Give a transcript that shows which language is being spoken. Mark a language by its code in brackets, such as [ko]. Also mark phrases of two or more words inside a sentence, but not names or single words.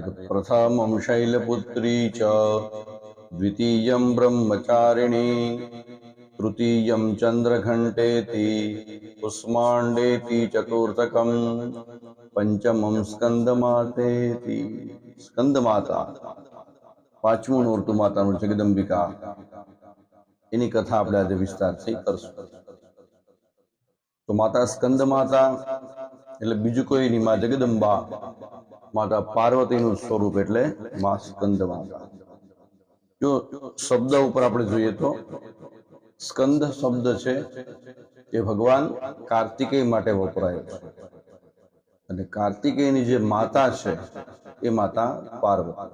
[sa] तो प्रथमं शैलपुत्री च द्वितीयं ब्रह्मचारिणी तृतीयं चंद्रघंटेति कुष्मांडेति चतुर्थकं पंचमं स्कंदमातेति। [gu] स्कंदमाता पांचमું નોરતું માતાનું જગદંબિકા એની કથા આપણે આજે વિસ્તારથી કરશું। તો માતા સ્કંદ માતા એટલે બીજું કોઈ નહીં, માં જગદંબા માતા પાર્વતીનું સ્વરૂપ એટલે માં સ્કંદ માતા। જો શબ્દ ઉપર આપણે જોઈએ તો સ્કંદ શબ્દ છે એ ભગવાન કાર્તિકેય માટે વપરાયો છે અને કાર્તિકેયની જે માતા છે એ માતા પાર્વતી।